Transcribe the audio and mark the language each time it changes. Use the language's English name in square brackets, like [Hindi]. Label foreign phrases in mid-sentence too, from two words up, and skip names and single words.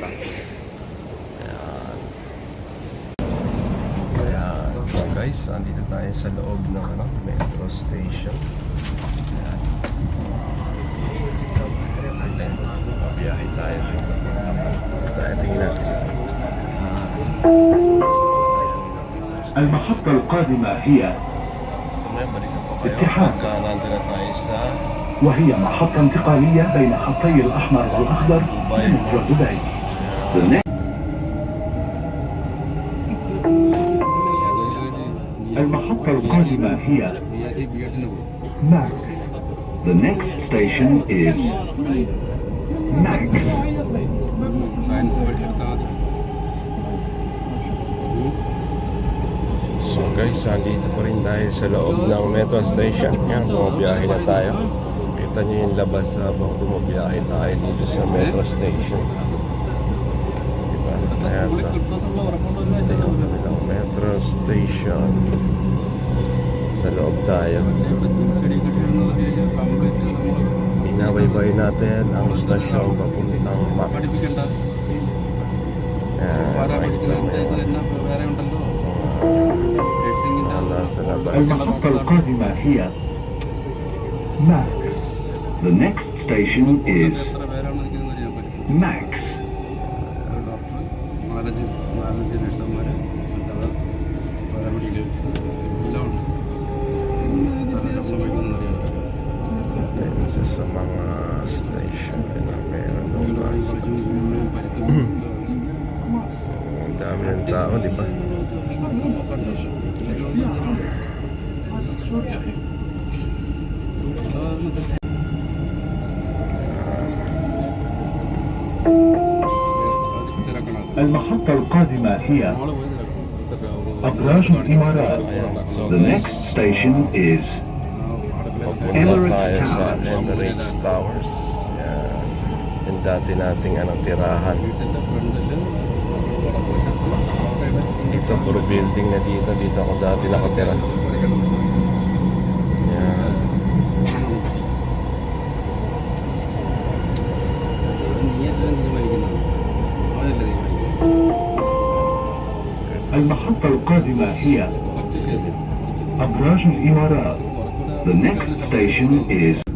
[Filipino] Ayan. Ayan. [English] So guys, [Filipino] andito tayo sa loob ng metro station. Ayan. Biyahe tayo dito. Tingnan natin. [Arabic] المحطة القادمة هي اتحاد، وهي محطة انتقالية بين خطي الأحمر والأخضر لمترو دبي. المحطة القادمة هي ماك. [English] The next station is Mac. So guys, [Filipino] andito pa rin tayo sa loob ng metro station. Yan, bumabiyahe na tayo. Kita niyo yung labas habang bumabiyahe tayo dito sa metro station. Diba? Ayan ito. Ito yung kanilang metro station. Sa loob tayo. Inabaybay natin ang stasyon papuntang Max. [Arabic] المحطة القادمة هي ماك. [English] The next station is Max. [Filipino] Isa sa mga station na meron ng bus. Ang dami ng tao, di ba? [Arabic] المحطة القادمة هي أبراج الإمارات. [English] The next station is [Filipino] Papunta tayo sa Emirates Towers. Yan. Yung dati nating tirahan. Dito, puro building na dito. Dito ako dati nakatira. Yan. [Arabic] المحطة القادمة هي أبراج الإمارات. [English] The next station is